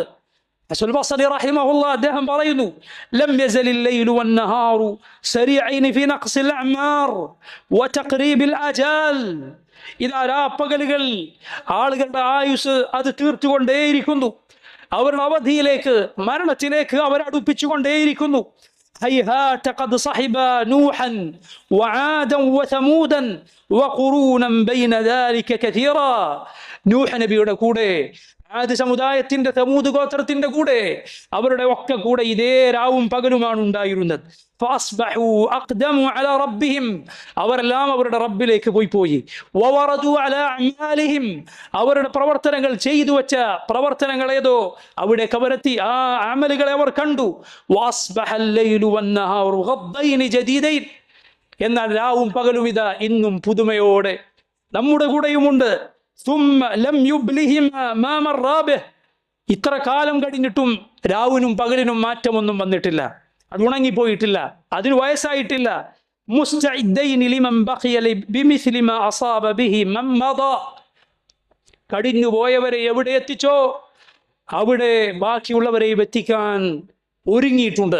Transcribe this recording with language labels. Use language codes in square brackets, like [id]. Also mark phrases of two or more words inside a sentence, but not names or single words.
[ar] ഹസനുൽ ബസ്രി റഹിമഹുല്ലാഹ് [ml] അദ്ദേഹം പറയുന്നു [ar] لم يزل الليل والنهار سريعين في نقص الأعمار وتقريب الآجال. [ml] ഇതാ രാപ്പകലുകൾ ആളുകളുടെ ആയുസ് അത് തീർത്തുകൊണ്ടേയിരിക്കുന്നു. അവരുടെ അവധിയിലേക്ക്, മരണത്തിലേക്ക് അവർ അടുപ്പിച്ചുകൊണ്ടേയിരിക്കുന്നു. [ar] هيهات قد صحب نوحا وعادا وثمودا وقرونا بين ذلك كثيرا. [ml] നൂഹ് നബിയുടെ കൂടെ, ആദ് സമുദായത്തിന്റെ, തമൂദ് ഗോത്രത്തിന്റെ കൂടെ, അവരുടെ ഒക്കെ കൂടെ ഇതേ രാവും പകലുമാണ് ഉണ്ടായിരുന്നത്. [ar] فأصبحوا أقدموا على ربهم. [ml] അവരെല്ലാം അവരുടെ റബ്ബിലേക്ക് പോയി. [ar] ووردوا على أعمالهم. [ml] അവരുടെ പ്രവർത്തനങ്ങൾ, ചെയ്തു വെച്ച പ്രവർത്തനങ്ങൾ ഏതോ അവിടെ കവരത്തി, ആ അമലുകളെ അവർ കണ്ടു. [ar] وأصبح الليل والنهار غضين جديدين. [ml] എന്നാൽ രാവും പകലും ഇതാ ഇന്നും പുതുമയോടെ നമ്മുടെ കൂടെയുമുണ്ട്. [ar] ثم لم يبلهم ما مر به. [ml] ഇത്ര കാലം കഴിഞ്ഞിട്ടും രാവിനും പകലിനും മാറ്റമൊന്നും വന്നിട്ടില്ല. അത് ഉണങ്ങിപ്പോയിട്ടില്ല, അതിന് വയസ്സായിട്ടില്ല. [ar] مستعدين لمن بقي بمثل ما أصاب به من مضى. [ml] കഴിഞ്ഞു പോയവരെ എവിടെ എത്തിച്ചോ അവിടെ ബാക്കിയുള്ളവരെയും എത്തിക്കാൻ ഒരുങ്ങിയിട്ടുണ്ട്.